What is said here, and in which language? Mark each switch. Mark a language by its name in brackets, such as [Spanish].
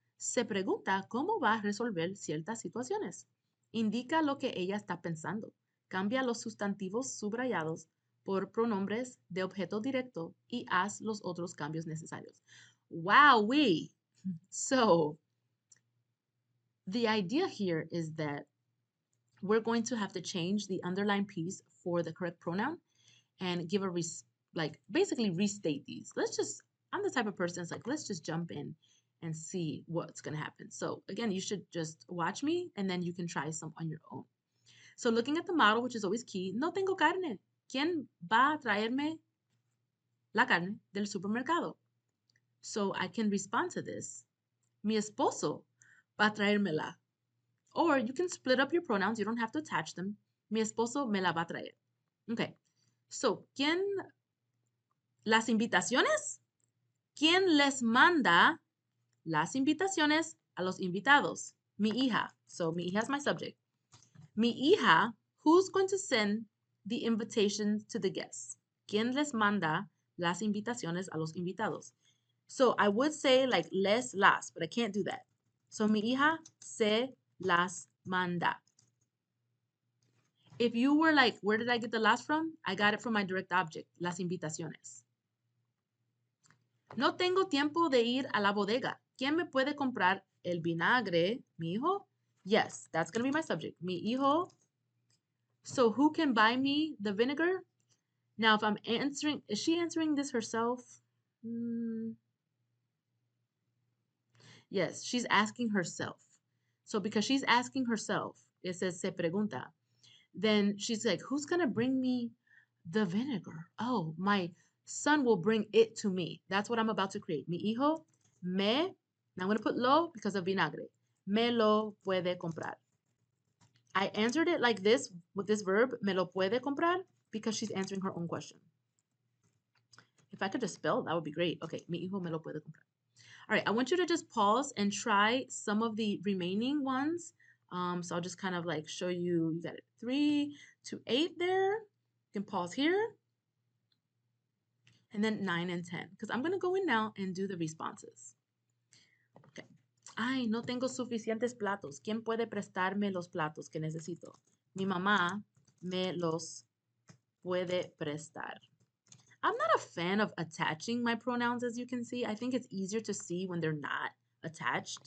[Spanish] Se pregunta cómo va a resolver ciertas situaciones. Indica lo que ella está pensando. Cambia los sustantivos subrayados por pronombres de objeto directo y haz los otros cambios necesarios. [English] Wowee! So, the idea here is that we're going to have to change the underlined piece for the correct pronoun and give a, basically restate these. I'm the type of person that's like, let's just jump in and see what's going to happen. So again, you should just watch me and then you can try some on your own. So looking at the model, which is always key, [Spanish] no tengo carne. ¿Quién va a traerme la carne del supermercado? [English] So I can respond to this. [Spanish] Mi esposo va a traérmela. [English] Or you can split up your pronouns. You don't have to attach them. [Spanish] Mi esposo me la va a traer. [English] Okay. So, [Spanish] ¿quién las invitaciones? ¿Quién les manda las invitaciones a los invitados? Mi hija. [English] So, mi hija is my subject. [Spanish] Mi hija, [English] who's going to send the invitations to the guests? [Spanish] ¿Quién les manda las invitaciones a los invitados? [English] So I would say like las, but I can't do that. So [Spanish] mi hija se las manda. [English] If you were like, where did I get the las from? I got it from my direct object, las invitaciones. [Spanish] No tengo tiempo de ir a la bodega. ¿Quién me puede comprar el vinagre? ¿Mi hijo? [English] Yes, that's going to be my subject. [Spanish] Mi hijo. [English] So who can buy me the vinegar? Now, if I'm answering, is she answering this herself? Yes, she's asking herself. So because she's asking herself, it says se pregunta. Then she's like, who's going to bring me the vinegar? Oh, my son will bring it to me. That's what I'm about to create. [Spanish] Mi hijo me, [English] now I'm going to put lo because of vinagre. [Spanish] Me lo puede comprar. [English] I answered it like this with this verb, [Spanish] me lo puede comprar, [English] because she's answering her own question. If I could just spell, that would be great. [Spanish] Okay, mi hijo me lo puede comprar. [English] All right, I want you to just pause and try some of the remaining ones. So I'll just kind of like show you, you got it 3 to 8 there. You can pause here. And then 9 and 10, because I'm going to go in now and do the responses. Okay. [Spanish] Ay, no tengo suficientes platos. ¿Quién puede prestarme los platos que necesito? Mi mamá me los puede prestar. [English] I'm not a fan of attaching my pronouns, as you can see. I think it's easier to see when they're not attached.